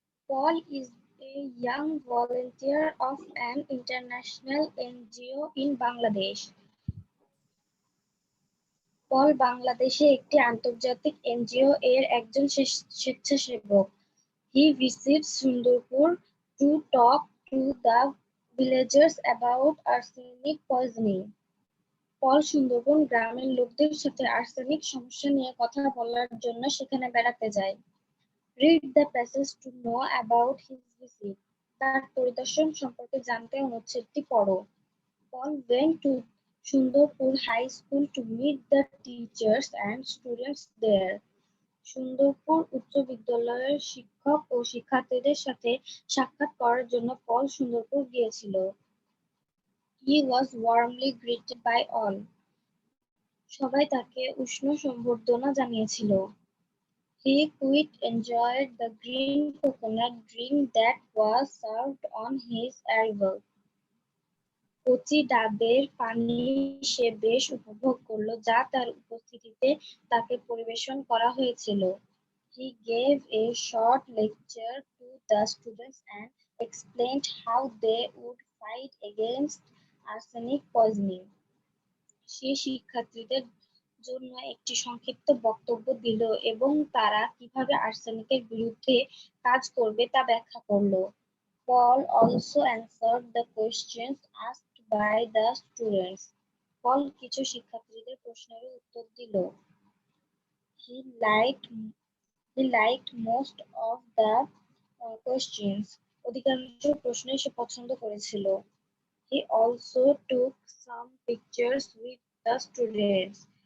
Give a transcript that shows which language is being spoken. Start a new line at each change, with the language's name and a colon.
English: Paul is a young volunteer of an international NGO in Bangladesh.
Bangla: পল বাংলাদেশে একটি আন্তর্জাতিক NGO এর একজন স্বেচ্ছাসেবক।
English: He visits Sundarpur to talk to the villagers about arsenic poisoning.
Bangla: পল সুন্দরবন গ্রামের লোকদের সাথে আর্সেনিক সমস্যা নিয়ে কথা বলার জন্য সেখানে বেড়াতে যায়।
English: Read the passage to know about his visit.
Bangla: তার পরিদর্শন সম্পর্কে জানতে অনুচ্ছেদটি পড়ো।
English: Paul went to Sundarpur High School to meet the teachers and students there.
Bangla: Sundarpur উচ্চ বিদ্যালয়ের শিক্ষক ও শিক্ষার্থীদের সাথে সাক্ষাৎ করার জন্য পল সুন্দরপুর গিয়েছিল।
English: He was warmly greeted by all.
Bangla: সবাই তাকে উষ্ণ সম্বর্ধনা জানিয়েছিল।
English: He quite enjoyed the green coconut drink that was served on his arrival.
Bangla: কচি ডাবের পানি সে বেশ উপভোগ করল যা তার উপস্থিতিতে তাকে পরিবেশন করা হয়েছিল।
English: He gave a short lecture to the students and explained how they would fight against arsenic poisoning.
Bangla: সে শিক্ষার্থীদের জন্য একটি সংক্ষিপ্ত বক্তব্য দিল এবং তারা কিভাবে আর্সেনিকের বিরুদ্ধে কাজ করবে তা ব্যাখ্যা করল।
English: Paul also answered the questions asked by the students.
Bangla: পল কিছু শিক্ষার্থীদের প্রশ্নের উত্তর দিল।
English: He liked most of the questions.
Bangla: অধিকাংশ প্রশ্নই সে পছন্দ করেছিল।
English: He also took some pictures with the students.